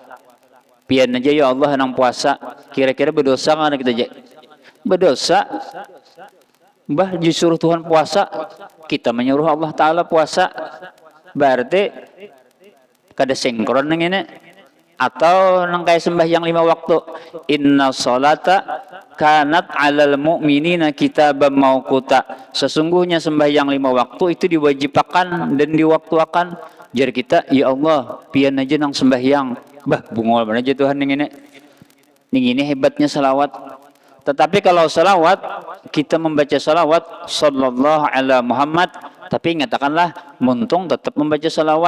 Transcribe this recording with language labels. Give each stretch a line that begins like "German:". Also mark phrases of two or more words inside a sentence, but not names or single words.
Banjar: Pian aja
Arabic: يا الله
Banjar: nang puasa, kira-kira berdosa nggak kita aja? Berdosa. Bah disuruh Tuhan puasa, kita menyuruh Allah Ta'ala puasa, berarti kada sinkron nang ini. Atau nang kayak sembahyang 5 waktu,
Arabic: إن الصلاة كانت على المؤمنين كتابا موقوتا,
Banjar: sesungguhnya sembahyang 5 waktu itu diwajibkan dan diwaktuakan. Jar kita,
Arabic: يا الله
Banjar: pian aja nang sembahyang, bah bungol mana aja Tuhan ning ini hebatnya salawat. Tetapi kalau salawat, kita membaca salawat
Arabic: صلى الله على محمد,
Banjar: tapi ingatkanlah muntung tetap membaca salawat.